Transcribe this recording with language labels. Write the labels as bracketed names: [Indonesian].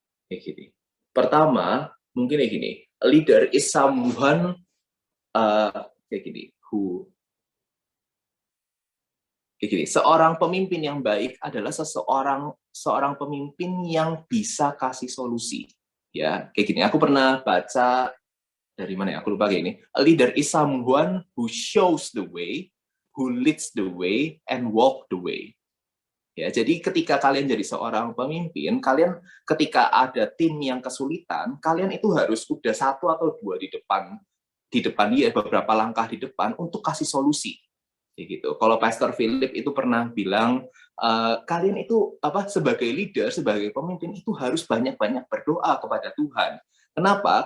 [Indonesian] Kayak gini. Pertama, mungkin kayak gini. [English] A leader is someone [Indonesian] kayak gini. Kayak gini. Seorang pemimpin yang baik adalah seorang pemimpin yang bisa kasih solusi. Ya, kayak gini. Aku pernah baca dari mana ya? Aku lupa kayak gini. [English] A leader is someone who shows the way, who leads the way, and walk the way. [Indonesian] Ya, jadi ketika kalian jadi seorang pemimpin, kalian ketika ada tim yang kesulitan, kalian itu harus udah 1 atau 2 di depan dia, beberapa langkah di depan untuk kasih solusi. Gitu. Kalau Pastor Philip itu pernah bilang, kalian itu sebagai leader, sebagai pemimpin itu harus banyak-banyak berdoa kepada Tuhan. Kenapa?